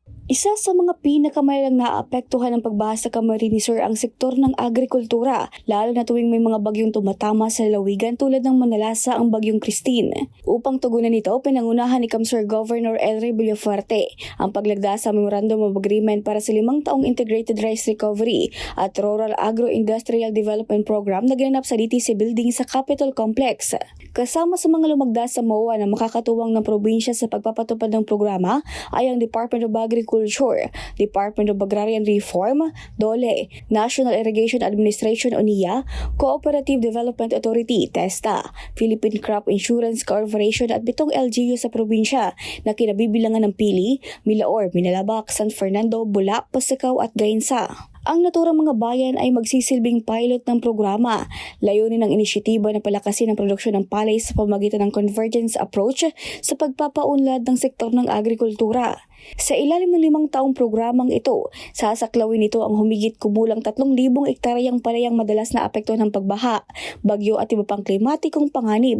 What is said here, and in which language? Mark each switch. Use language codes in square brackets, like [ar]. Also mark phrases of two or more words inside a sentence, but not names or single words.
[tl] Isa sa mga pinakamalang naapektuhan ng pagbaha sa Camarines Sur ang sektor ng agrikultura, lalo na tuwing may mga bagyong tumatama sa lalawigan tulad ng manalasa ang bagyong Christine. Upang tugunan ito, pinangunahan ni Camsur Governor Elry Villafuerte ang paglagda sa Memorandum of Agreement para sa 5 taong Integrated Rice Recovery at Rural Agro-Industrial Development Program na ginanap sa DTC Building sa Capitol Complex. Kasama sa mga lumagda sa MOA na makakatuwang ng probinsya sa pagpapatupad ng programa ay ang Department of Agriculture, Department of Agrarian Reform, DOLE, National Irrigation Administration o NIA, Cooperative Development Authority, TESTA, Philippine Crop Insurance Corporation at 7 LGU sa probinsya na kinabibilangan ng Pili, Milaor, Minalabak, San Fernando, Bula, Pasakaw at Gainsa. Ang naturang mga bayan ay magsisilbing pilot ng programa. Layunin ng inisyatiba na palakasin ang produksyon ng palay sa pamamagitan ng [en] convergence approach [tl] sa pagpapaunlad ng sektor ng agrikultura. Sa ilalim ng 5 taong programang ito, sasaklawin nito ang humigit kumulang 3,000 ektaryang palayang madalas na apekto ng pagbaha, bagyo at iba pang klimatikong panganib.